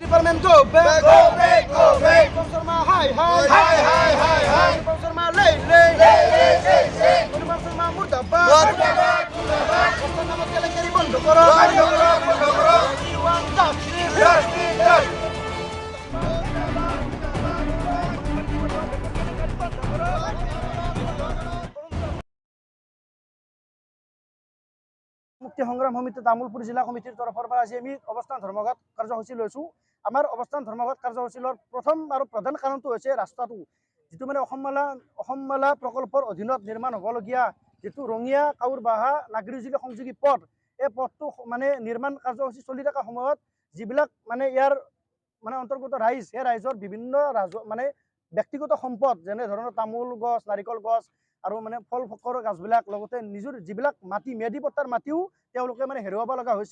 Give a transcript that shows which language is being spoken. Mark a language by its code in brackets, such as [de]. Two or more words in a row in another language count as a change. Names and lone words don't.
[en] government go back. Go back, go back. Sharma hi hi. Hi, hi, hi, hi. Sharma lay lay. Say. [hi] Sharma murdabad. Murdabad, murdabad. [as] Sharma কেলেঙ্কারি বন্ধ করো। বন্ধ করো, বন্ধ করো। [en] We want justice. Justice, justice. [as] মুক্তি সংগ্ৰাম সমিতি তামুলপুৰ জিলা কমিটিৰ তৰফৰ পৰা আজি আমি অৱস্থান ধৰ্মঘট কাৰ্যসূচী লৈছোঁ। আমাৰ অৱস্থান ধৰ্মঘট কাৰ্যসূচীৰ প্ৰথম আৰু প্ৰধান কাৰণটো হৈছে ৰাস্তাটো, যিটো মানে অসমমালা প্ৰকল্পৰ অধীনত নিৰ্মাণ হ'বলগীয়া যিটো ৰঙিয়া কাউৰবাহা নাগৰিজুলি সংযোগী পথ, এই পথটো মানে নিৰ্মাণ কাৰ্যসূচী চলি থকা সময়ত যিবিলাক মানে ইয়াৰ মানে অন্তৰ্গত ৰাইজ, সেই ৰাইজৰ বিভিন্ন মানে ব্যক্তিগত সম্পদ যেনে ধৰণৰ তামোল গছ, নাৰিকল গছ আৰু মানে ফল ফকৰ গছবিলাক, লগতে নিজৰ যিবিলাক মাটি ম্যাদী পট্টাৰ মাটিও তেওঁলোকে মানে হেৰুৱাব লগা হৈছে।